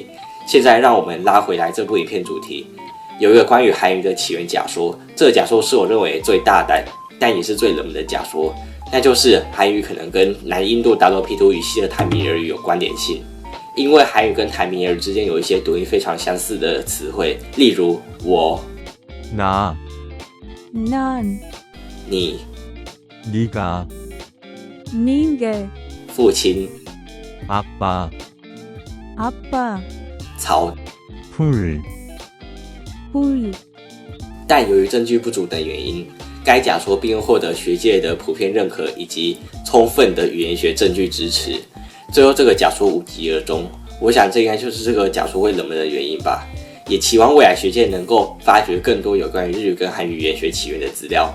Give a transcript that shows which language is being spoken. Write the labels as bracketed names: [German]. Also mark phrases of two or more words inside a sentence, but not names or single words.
[Chinese] 现在让我们拉回来这部影片主题，有一个关于韩语的起源假说，这个假说是我认为最大胆但也是最冷门的假说，那就是韩语可能跟南印度达罗毗荼语系的坦米尔语有关联性，因为韩语跟坦米尔语之间有一些读音非常相似的词汇，例如我、 [Korean] 나、 난、 [Chinese] 你、 [Korean] 네가、 네가、 [Chinese] 父亲、 [Korean] 아빠、 아빠、 [Chinese] 草。 [Korean] 풀、 풀。 [Chinese] 但由于证据不足等原因，该假说并未获得学界的普遍认可以及充分的语言学证据支持，最后这个假说无疾而终。我想这应该就是这个假说会冷门的原因吧。也期望未来学界能够发掘更多有关于日语跟韩语语言学起源的资料。